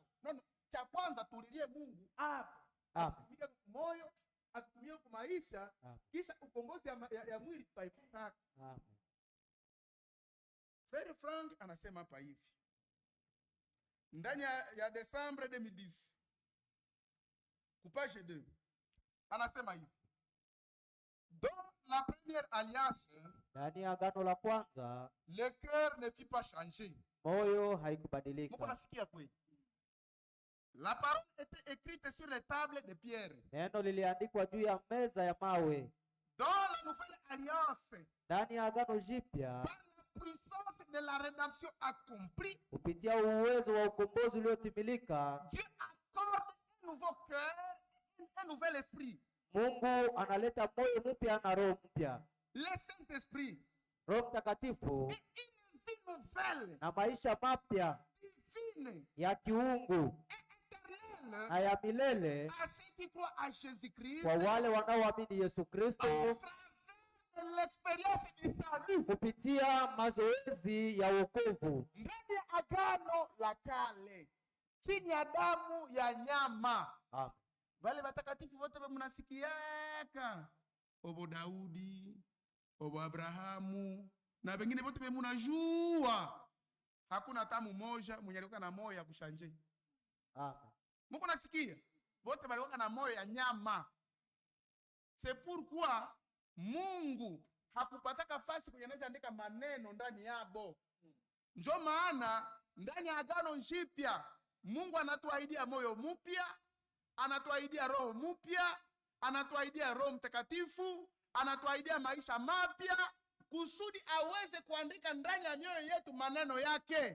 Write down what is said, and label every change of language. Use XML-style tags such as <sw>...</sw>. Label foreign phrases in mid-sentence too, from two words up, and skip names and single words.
<sw>No, cha kwanza tulilie Mungu hapa. Atumike moyo, atumie kwa maisha, kisha ukombozi ya mwili tutaipata. Amen. Frère Frank anasema hapa hivi. Ndani ya Desembre 2010. Page 2. Anasema hivi.</sw> <fr>Dans la première alliance,</fr> <sw>ndani ya agano la kwanza,</sw> <fr>le cœur ne fut pas changé.</fr> <sw>Moyo haikubadilika. Mko nasikia kweli?</sw> <fr>La parole était écrite sur les tables de pierre.</fr> <sw>Neno liliandikwa juu ya meza ya mawe.</sw> <fr>Dans la nouvelle alliance,</fr> <sw>ndani ya agano jipya,</sw> <fr>par la puissance de la rédemption accomplie,</fr> <sw>kupitia uwezo wa ukombozi uliotimilika,</sw> <fr>Dieu accorde un nouveau cœur, un nouvel esprit.</fr> <sw>Mungu analeta moyo mpya na roho mpya.</sw> <fr>Le Saint-Esprit,</fr> <sw>Roho Mtakatifu,</sw> <fr>une vie nouvelle,</fr> <sw>na maisha mapya</sw> <fr>divine,</fr> <sw>ya kiungu na ya milele</sw> <fr>à ceux qui croient à Jésus-Christ,</fr> <sw>kwa wale wanaoamini Yesu Kristo,</sw> <fr>l'expérience du salut,</fr> <sw>kupitia mazoezi ya wokovu. ndani ya agano la kale, chini ya damu ya nyama. Amen. Wale watakatifu wote mnasikiaka, obo Daudi, obo Abrahamu na wengine wote mnajua, hakuna tamu moja mwenye alikuwa na moyo ya kushanje. Amen. Mko nasikia? Wote walikuwa na moyo ya nyama.</sw> <fr>C'est pourquoi</fr> <sw>Mungu hakupataka fasi kwenye anaweza andika maneno ndani yabo. Ndio maana ndani ya agano jipya Mungu anatuahidia moyo mpya, anatuahidia roho mpya, anatuahidia Roho Mtakatifu, anatuahidia maisha mapya kusudi aweze kuandika ndani ya mioyo yetu maneno yake.</sw>